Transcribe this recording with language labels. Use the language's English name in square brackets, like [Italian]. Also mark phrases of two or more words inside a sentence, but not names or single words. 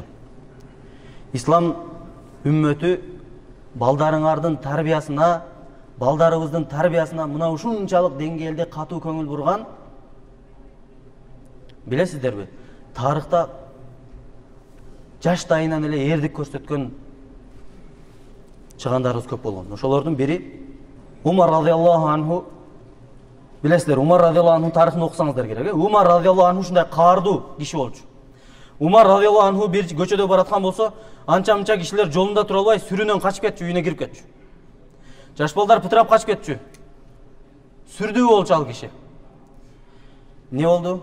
[Kyrgyz] Ислам үммөтү балдарыңардын тарбиясына, балдарыбыздын тарбиясына мына ушунчалык деңгээлде катуу көңүл бурган. Билесиздерби, тарыхта жаштайынан эле эрдик көрсөткөн чыгандарыбыз көп болгон. Ошолордун бири Умар [Arabic] رضي الله عنه. [Kyrgyz] Билесиздер, Умар [Arabic] رضي الله عنه [Kyrgyz] тарыхын окусаңыздар керек. Умар [Arabic] رضي الله عنه [Kyrgyz] ушундай каардуу киши болчу. Умар [Arabic] رضي الله عنه [Kyrgyz] бир көчөдө бараткан болсо, анча-мынча кишилер жолунда тура албай сүрүнөн качып кетчү, үйүнө кирип кетчү. Жаш балдар пытырап качып кетчү. Сүрдүү болчу ал киши. Не болду?